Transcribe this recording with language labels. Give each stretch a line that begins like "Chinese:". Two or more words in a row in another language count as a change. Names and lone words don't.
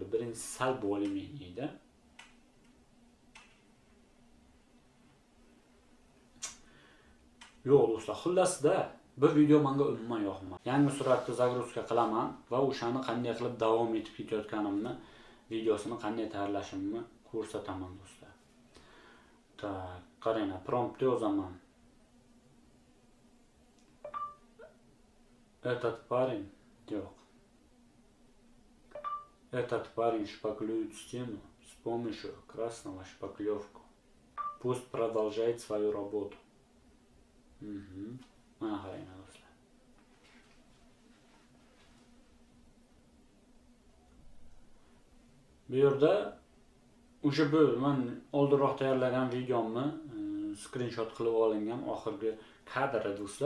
Uzbek: Birinchi sal bo'limingda. Yo'q do'stlar, xullasda bu video menga umuman yoqmadi. Yangi suratda загрузка qilaman va o'shani qanday qilib davom etib ketayotganimni, videosini qanday tayyorlashimni ko'rsataman do'stlar. Так, qaranglar, prompt yozaman.
Russian: Этот парень, yo'q. Этот парень шпаклюет стену с помощью красного шпаклевку. Пусть продолжает свою работу.
Uzbek: Mana qaranglar do'stlar. Bu yerda o'sha men oldinroq tayyorlagan videomni screenshot qilib olingan oxirgi kadri do'stlar.